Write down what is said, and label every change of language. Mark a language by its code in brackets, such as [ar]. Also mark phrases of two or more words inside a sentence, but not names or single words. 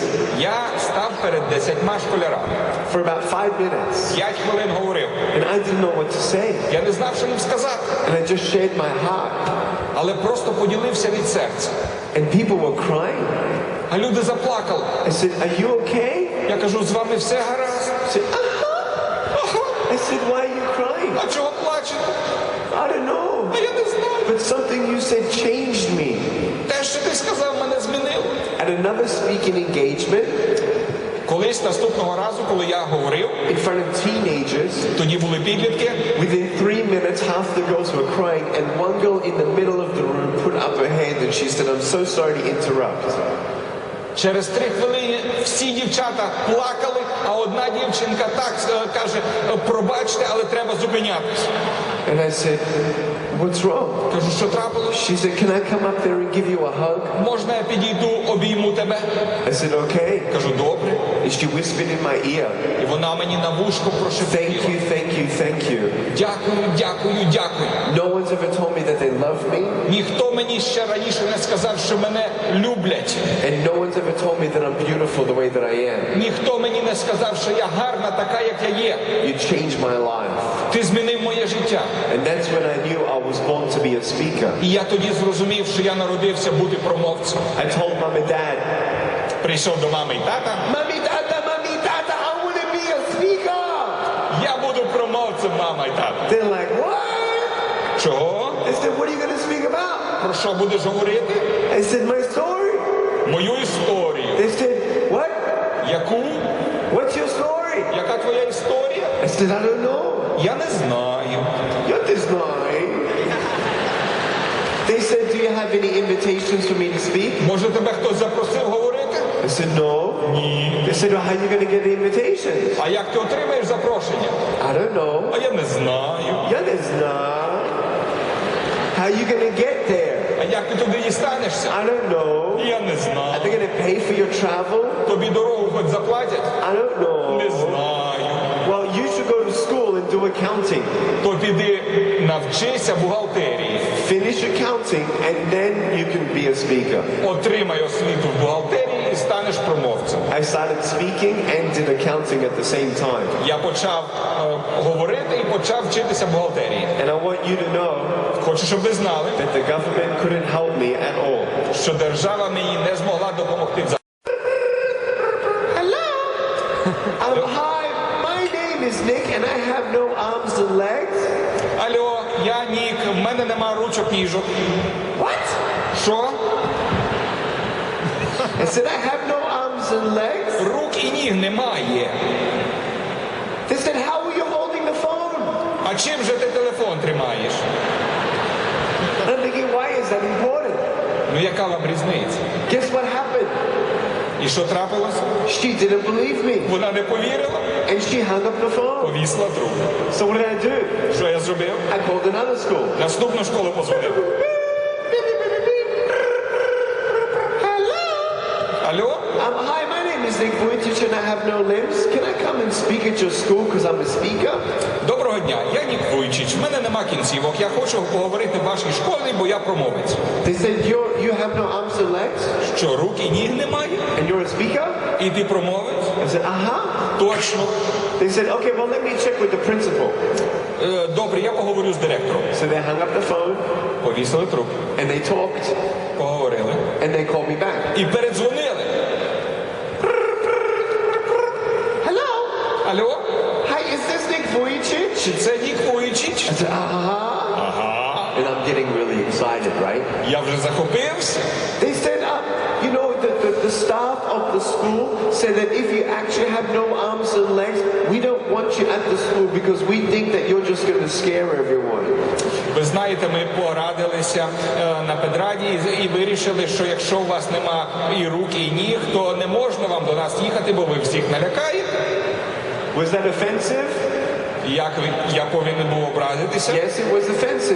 [uk] Я став перед 10 школярами. [en] for about 5 minutes. [uk] 5 хвилин говорив. [en] And I didn't know what to say. [uk] Я не знав, що їм сказати. [en] And I just shared my heart. [uk] Але просто поділився від серця. [en] And people were crying. [uk] А люди заплакали. [en] I said, are you okay? [uk] Я кажу, з вами все гаразд. [en] I said, I said, why are you crying? [uk] А чого плачете? [en] I don't know. [uk] А я не знаю. [en] But something you said changed me. [uk] Те, що ти сказав, мене змінило. [en] At another speaking engagement, [uk] Колись наступного разу, коли я говорив, [en] in front of teenagers, [uk] тоді були підлітки, [en] within 3 minutes, half the girls were crying, and one girl in the middle of the room put up her hand and she said, I'm so sorry to interrupt. [uk] через 3 хвилини всі дівчата плакали, а одна дівчинка так каже, пробачте, але треба зупинятися. [en] And I said, what's wrong? [uk] Кажу, що трапилось? [en] She said, can I come up there and give you a hug? [uk] Можна я підійду, обійму тебе? [en] I said, okay. [uk] Кажу, добре. [en] And she whispered in my ear, [uk] І вона мені на вушко [en] thank [uk] прошепотіла. [en] you, thank you, thank you. [uk] Дякую, дякую, дякую. [en] No one's ever told me that they love me, [uk] Ніхто мені ще раніше не сказав, що мене люблять. [en] and no one's ever told me that I'm beautiful the way that I am. [uk] Ніхто мені не сказав, що я гарна така, як я є. [en] You changed my life. [uk] Ти змінив моє життя. [en] And that's when I knew I was born to be a speaker. [uk] І я тоді зрозумів, що я народився бути промовцем. [en] I told mom and dad, [uk] Прийшов до мами і тата. [en] Mommy, Tata, I want to be a speaker. [uk] Я буду промовцем, мама і тата. [en] They're like, what? [uk] Чого? [en] I said, what are you going to speak about? [uk] Про що будеш говорити? [en] I said, my story. [uk] Мою історію. [en] They said, what? [uk] Яку? [en] What's your story? [uk] Яка твоя історія? [en] I said, I don't know. [uk] Я не знаю. [en] You're this night. They said, do you have any invitations for me to speak? [uk] Може тебе хтось запросив говорити? [en] I said, no. [uk] Ні. [en] They said, well, how are you going to get the invitations? [uk] А як ти отримаєш запрошення? [en] I don't know. [uk] А я не знаю. [en] You're this night. How are you going to get there? [uk] А як ти туди дістанешся? [en] I don't know. [uk] Я не [en] Are [uk] знаю. [en] they going to pay for your travel? [uk] Тобі дорогу хоч заплатять? [en] I don't know. [uk] Не знаю. [en] Well, you should go to school and do accounting. [uk] То піди навчися бухгалтерії. [en] Finish accounting and then you can be a speaker. [uk] Отримай освіту в бухгалтерії і станеш промовцем. [en] I started speaking and did accounting at the same time. [uk] Я почав говорити і почав вчитися бухгалтерії. [en] And I want you to know [uk] Хочу, щоб ви знали, [en] that the government couldn't help me at all. [uk] що держава мені не змогла допомогти. [en] Hello. Hi, my name is Nick and I have no arms and legs. [uk] Алло, я Нік, в мене нема ручок, ніжок. [en] What? [uk] Що? [en] I said I have no arms and legs. [uk] Рук і ніг немає. [en] They said, how are you holding the phone? [uk] А чим же ти телефон тримаєш? [en] And I'm thinking, why is that important? [uk] Ну яка вам різниця? [en] Guess what happened? [uk] І що трапилось? [en] She didn't believe me. [uk] Вона не повірила, [en] And she hung up the phone. [uk] повісла трубку. [en] So what did I do? [uk] Що я зробив? [en] I called another school. [uk] Наступну школу позвонив. Алло? [en] Hi, my name is Ник Вуйчич and I have no limbs. Can I come and speak at your school because I'm a speaker? [uk] Доброго дня, я Ник Вуйчич, в мене нема кінцівок, я хочу поговорити в вашій школі, бо я промовець. [en] They said, you have no arms and legs? [uk] Що, рук і ніг немає? [en] And you're a speaker? [uk] І ти промовець? [en] I said, [uk] Точно. [en] They said, okay, well, let me check with the principal. [uk] Добре, я поговорю з директором. [en] So they hung up the phone [uk] Повісили трубку, [en] and they talked [uk] поговорили [en] and they called me back. [uk] і передзвонили. [en] Hello? [uk] Алло? [en] Hi, is this Ник Vujicic? [uk] Чи це Ник Вуйчич? [en] I said, [uk] Ага. [en] And I'm getting really excited, right? [uk] Я вже захопився. [en] They said, you know, the staff of the school said that if you actually have no arms and legs, we don't want you at the school because we think that you're just going to scare everyone. [uk] Ви знаєте, ми порадилися на педраді і вирішили, що якщо у вас нема і рук, і ніг, то не можна вам до нас їхати, бо ви всіх налякаєте. [en] Was that offensive? [uk] Як я повинен був образитися? [en] Yes, it was offensive.